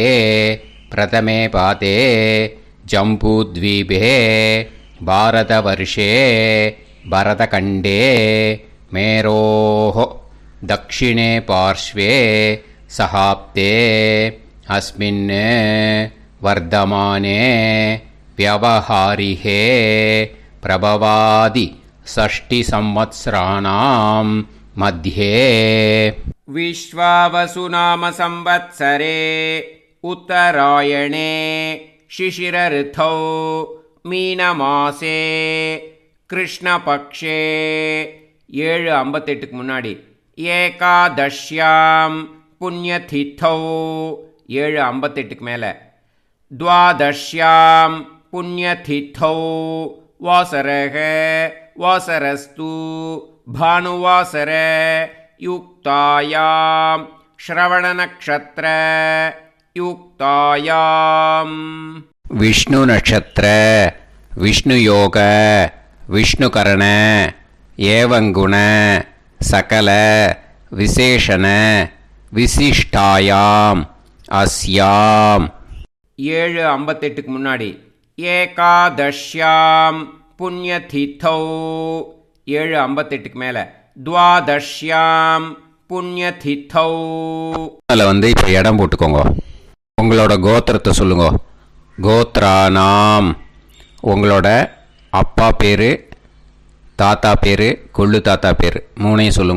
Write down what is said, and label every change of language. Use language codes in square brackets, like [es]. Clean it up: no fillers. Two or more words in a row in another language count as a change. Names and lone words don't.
[sa] प्रथमे पादे जम्बूद्वीपे भारतवर्षे भरतखण्डे मेरोः दक्षिणे पार्श्वे शकाब्दे अस्मिन् वर्तमाने व्यवहारिहे प्रभवादि षष्टि संवत्सराणां मध्ये विश्वावसु नाम संवत्सरे उत्तरायणे शिशिर ऋतौ मीनमासे कृष्णपक्षे 7:58 முன்னாடி एकादश्यां पुण्यतिथौ 7:58 மேலே द्वादश्यां पुण्यतिथौ वासरः वासरस्तु भानुवासर युक्तायां श्रवणनक्षत्र युक्तायां विष्णु नक्षत्र विष्णुयोग विष्णुकरण एवंगुण सकल विशेषण विशिष्टायां अस्यां 7:58 முன்னாடி एकादश्यां पुण्यतिथौ 7:58 மேலே द्वादश्यां पुण्यतिथौ. [ta] அதில் இப்போ இடம் போட்டுக்கோங்க. உங்களோட கோத்திரத்தை சொல்லுங்க. கோத்ரானாம் உங்களோட அப்பா பேர், தாத்தா பேர், கொள்ளு தாத்தா பேர் 3ஐயும் சொல்லுங்க.